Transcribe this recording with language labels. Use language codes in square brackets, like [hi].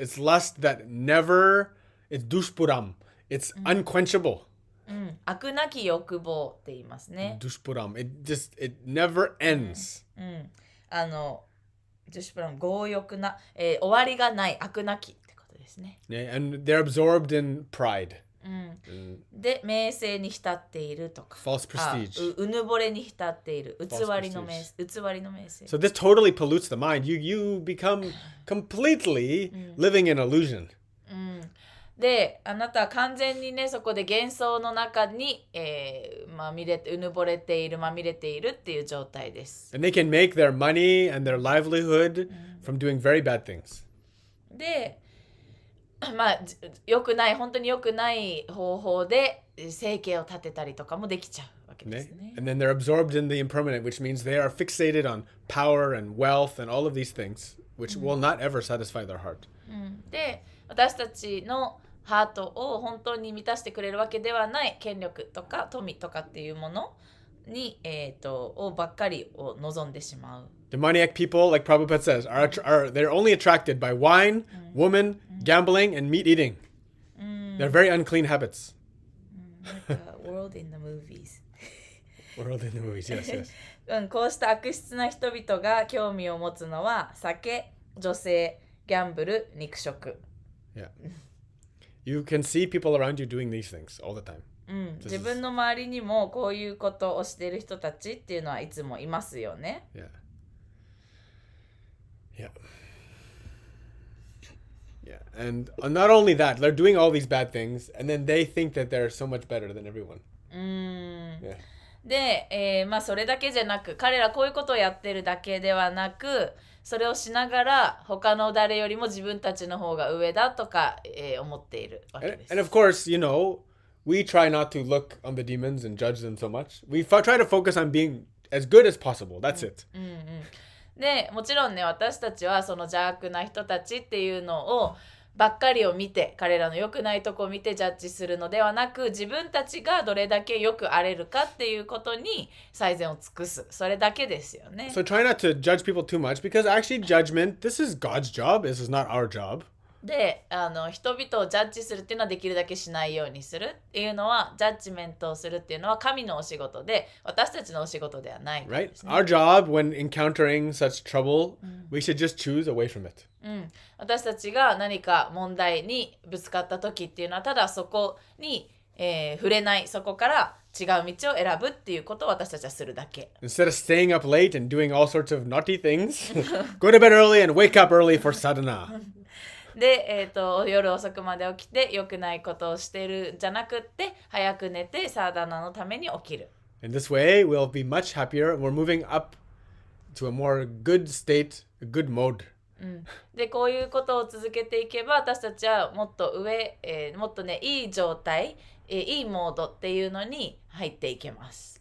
[en] It's lust that it's dushpuram. It's unquenchable. [ja] 悪なき欲望って言いますね。 [en] Dushpuram. It never ends. [ja] ジュシュプラム強欲な、終わりがない悪なきってことですね。 [en] Yeah, and they're absorbed in pride. [ja] で名声に浸っているとか [en] False prestige. [ja] うぬぼれに浸っている偽りの名声 [en] So this totally pollutes the mind. You become completely living in illusion. [ja] であなたは完全にねそこで幻想の中に、うぬぼれているまみれているっていう状態です。 [en] And they can make their money and their livelihood from doing very bad things. [ja] で良くない本当に良くない方法で生計を立てたりとかもできちゃうわけですね。 [en] And then they're absorbed in the impermanent, which means they are fixated on power and wealth and all of these things, which will not ever satisfy their heart. [ja] で私たちのハートを本当に満たしてくれるわけではない権力とか富とかっていうものに、をばっかりを望んでしまう。 [en] Demoniac people, like Prabhupada says, they're only attracted by wine, woman, gambling, and meat eating. They're very unclean habits. Like a world in the movies. World in the movies, yes, yes. [ja] こうした悪質な人々が興味を持つのは酒、女性、ギャンブル、肉食。 [en] You can see people around you doing these things all the time. [ja] 自分の周りにもこういうことをしている人たちっていうのはいつもいますよね。 [en] Yeah. Yeah. Yeah. And not only that, they're doing all these bad things, and then they think that they're so much better than everyone. Yeah. [ja] で、それだけじゃなく、彼らこういうことをやってるだけではなく、それをしながら他の誰よりも自分たちの方が上だとか、思っているわけです。 [en] And of course, we try not to look on the demons and judge them so much. We try to focus on being as good as possible. That's it. [ja] でもちろんね、私たちはその邪悪な人たちっていうのをばっかりを見て、彼らの良くないとこを見てジャッジするのではなく、自分たちがどれだけよくあれるかっていうことに最善を尽くす、それだけですよね。 [en] So try not to judge people too much, because actually judgment, this is God's job. This is not our job. [ja] で、人々をジャッジするっていうのはできるだけしないようにするっていうのは、ジャッジメントをするっていうのは神のお仕事で、私たちのお仕事ではないから [en] Right? [ja] ですね。 [en] Our job when encountering such trouble, we should just choose away from it. [ja] 私たちが何か問題にぶつかった時っていうのは、ただそこに、触れない、そこから違う道を選ぶっていうことを私たちはするだけ。 [en] Instead of staying up late and doing all sorts of naughty things, go to bed early and wake up early for sadhana. [ja] で、夜遅くまで起きて良くないことをしてるんじゃなくって、早く寝てサーダナのために起きる。 [en] In this way, we'll be much happier and we're moving up to a more good state, a good mode. [ja] で、こういうことを続けていけば、私たちはもっと上、もっとね、いい状態、いいモードっていうのに入っていけます。